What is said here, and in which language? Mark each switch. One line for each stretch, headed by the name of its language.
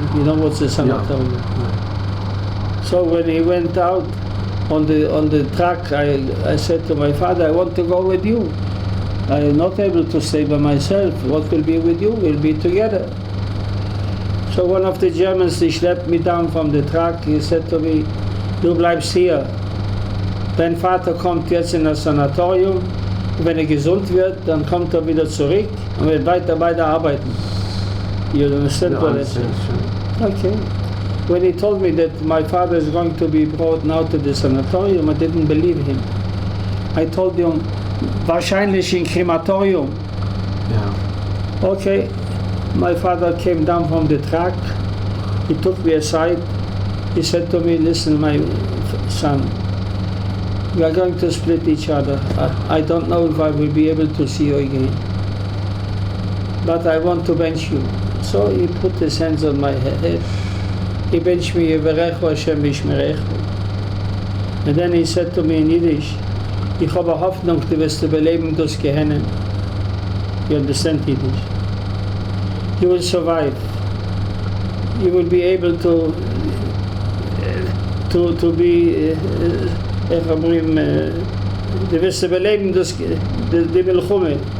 English: You know what's a sanatorium? Yeah. So when he went out on the truck, I said to my father, I want to go with you. I am not able to stay by myself. What will be with you? We'll be together. So one of the Germans, he schlepped me down from the truck.
German: He said to me, du bleibst hier. Dein Vater kommt jetzt in das Sanatorium. Wenn gesund wird, dann kommt wieder zurück und wird weiter arbeiten.
English: You understand what I said? Okay. When he told me that my father is going to be brought now to the sanatorium, I didn't believe him. I told him,
German: wahrscheinlich
English: in crematorium. Yeah. Okay. My father came down from the truck. He took me aside. He said to me, listen, my son, we are going to split each other. I don't know if I will be able to see you again, but I want to bench you. So he put his hands on my head. He benched me,
Hebrew: Yevarechu Hashem Bishmerechu.
English: And then he said to me in Yiddish,
Yiddish: ich habe Hoffnung, du wirst überleben das Gehennen.
English: You understand Yiddish? You will survive. You will be able to be,
Yiddish: איך אומרים, du wirst überleben die Milchume.